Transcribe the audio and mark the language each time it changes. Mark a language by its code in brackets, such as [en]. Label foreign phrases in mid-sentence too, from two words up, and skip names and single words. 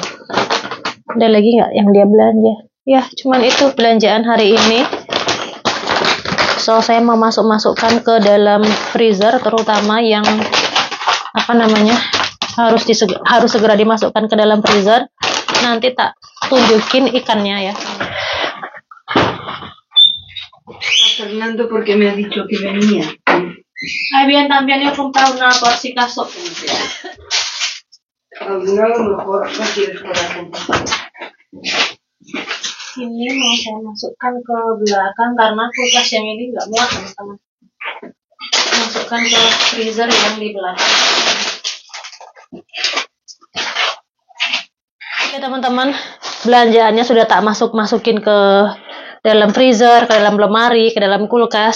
[id] Ada lagi nggak yang dia belanja? Ya, cuman itu belanjaan hari ini. So, saya mau masukkan ke dalam freezer, terutama yang harus segera dimasukkan ke dalam freezer. Nanti tak tunjukin ikannya ya. [es] Fernando, porque me ha dicho que venía. Bien, también yo compré una por si acaso. Alguna a lo mejor no quieres para comprar. [id] Ini mau saya masukkan ke belakang karena kulkas yang ini nggak muat teman-teman. masukkan ke freezer yang di belakang. Oke teman-teman, belanjaannya sudah tak masukin ke dalam freezer, ke dalam lemari, ke dalam kulkas.